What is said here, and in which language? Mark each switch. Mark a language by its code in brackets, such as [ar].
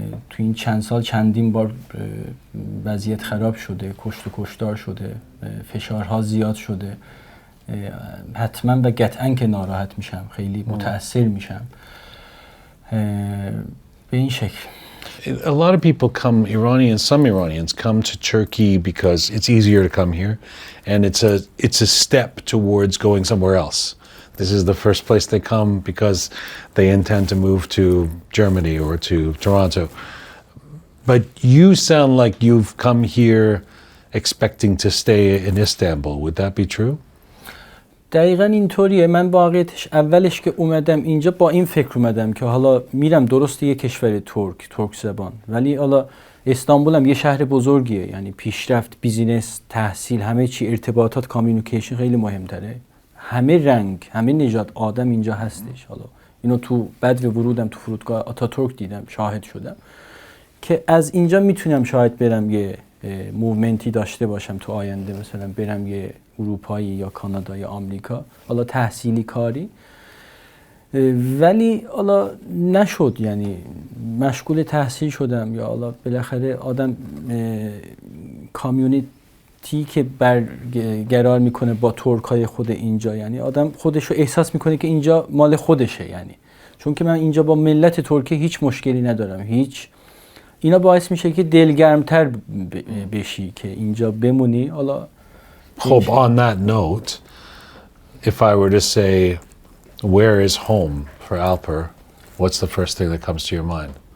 [fa] تو این چند سال چندین بار وضعیت خراب شده، کشت و کشتار شده، فشارها زیاد شده. حتما و قطعا که ناراحت میشم، خیلی متأثر میشم به این شکل. [en] A lot of people come, some Iranians come to Turkey because it's easier to come here, and it's a step towards going somewhere else. This is the first place they come because they intend to move to Germany or to Toronto. But you sound like you've come here expecting to stay in Istanbul. Would that be true? [fa] دقیقاً اینطوریه. من واقعیتش اولش که اومدم اینجا با این فکر اومدم که حالا میرم درسته یه کشور ترک زبان، ولی حالا استانبول هم یه شهر بزرگیه، یعنی پیشرفت، بیزینس، تحصیل، همه چی، ارتباطات، کامیونیکیشن خیلی مهمتره. همه رنگ، همه نژاد آدم اینجا هستش. حالا اینو تو بعد ورودم تو فرودگاه آتاتورک دیدم، شاهد شدم که از اینجا میتونم شاید برم یه موومنتی داشته باشم تو آینده، مثلا برم یه اروپایی یا کانادا یا آمریکا، حالا تحصیلی کاری. ولی حالا نشد، یعنی مشغول تحصیل شدم، یا حالا بالاخره آدم کامیونیتی که برقرار میکنه با ترکای خود اینجا، یعنی آدم خودشو احساس میکنه که اینجا مال خودشه. یعنی چون که من اینجا با ملت ترکیه هیچ مشکلی ندارم، هیچ. اینا باعث میشه که دلگرمتر بشی که اینجا بمونی. حالا خب [en] on that note, if I were to say where is home for Alper, what's the first thing that comes to your mind?